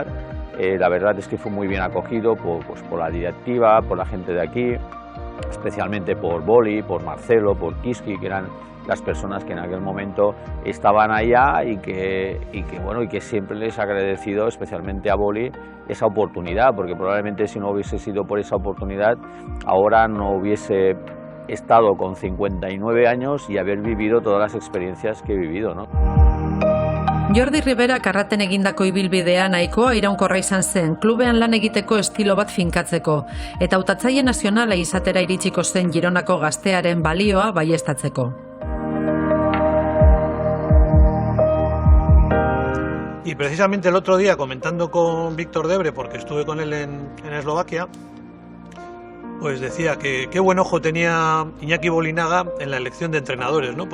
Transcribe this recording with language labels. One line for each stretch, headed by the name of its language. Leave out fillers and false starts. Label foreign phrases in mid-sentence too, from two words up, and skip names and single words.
Spanish: La verdad es que fue muy bien acogido por la directiva, por la gente de aquí, especialmente por Boli, por Marcelo, por Kiski, que eran las personas que en aquel momento estaban allá y que siempre les he agradecido, especialmente a Boli, esa oportunidad, porque probablemente si no hubiese sido por esa oportunidad, ahora no hubiese estado con 59 años y haber vivido todas las experiencias que he vivido, ¿no?
Basque: Jordi Rivera karraten egindako ibilbidea nahikoa iraunkorra izan zen, klubean lan egiteko estilo bat finkatzeko, eta hautatzaile nazionala izatera iritsiko zen Gironako gaztearen balioa baieztatzeko.
Spanish: Y precisamente el otro día, comentando con Víctor Debre, porque estuve con él en Eslovaquia, pues decía que qué buen ojo tenía Iñaki Bolinaga en la elección de entrenadores, ¿no?